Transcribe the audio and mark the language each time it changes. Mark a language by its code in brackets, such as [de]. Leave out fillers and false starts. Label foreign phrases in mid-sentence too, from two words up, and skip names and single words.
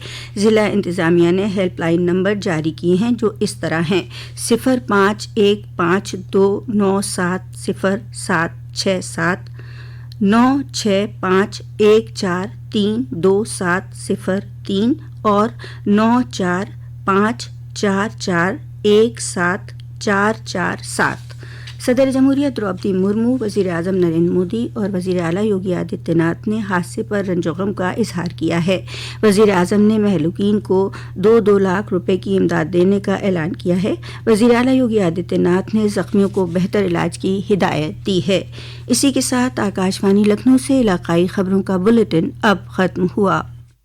[ur] ضلع انتظامیہ نے ہیلپ لائن نمبر جاری کیے ہیں جو اس طرح ہیں: 051529700767 9651432703 اور 9454417447۔ صدر جمہوریہ دروپدی مرمو، وزیر اعظم نریندر مودی اور وزیر اعلیٰ یوگی آدتیہ ناتھ نے حادثے پر رنج و غم کا اظہار کیا ہے۔ وزیر اعظم نے مہلوکین کو 2 لاکھ روپے کی امداد دینے کا اعلان کیا ہے۔ وزیر اعلیٰ یوگی آدتیہ ناتھ نے زخمیوں کو بہتر علاج کی ہدایت دی ہے۔ اسی کے ساتھ آکاشوانی لکھنؤ سے علاقائی خبروں کا بلیٹن اب ختم ہوا۔